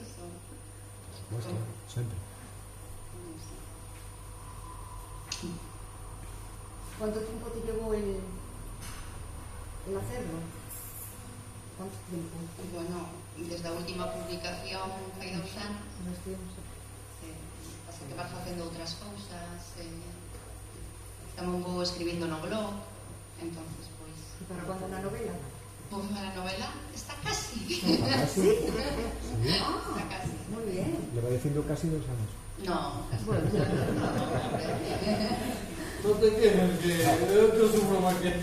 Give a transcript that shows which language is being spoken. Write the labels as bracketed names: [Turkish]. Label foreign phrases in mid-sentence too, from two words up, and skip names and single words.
[Spanish] Muestra, siempre. ¿Cuánto tiempo te llevó el hacerlo? ¿Cuánto tiempo? Bueno, desde la última publicación [Galician] fai 2 anos. Así que vas facendo outras cousas. Tamén vou escribindo no blog. [Spanish] Entonces, pois... ¿Y para cuándo la novela? [Galician] Pois a novela está casi. [Spanish] ¿Casi? ¿Sí? [Galician] Está casi. [Spanish] Muy bien. Lleva diciendo casi 2 años. No, casi. Bueno, No te tienes que... Yo te sufro más que...